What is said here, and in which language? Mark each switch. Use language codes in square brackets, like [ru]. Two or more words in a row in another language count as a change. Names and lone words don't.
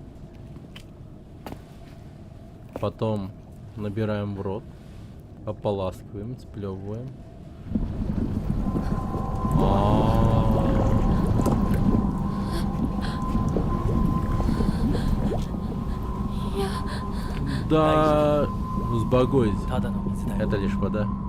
[ru] Потом набираем в рот. Ополаскиваем, сплевываем. Да, успокойся. [ja] ただの水だよ [ru] Это лишь вода.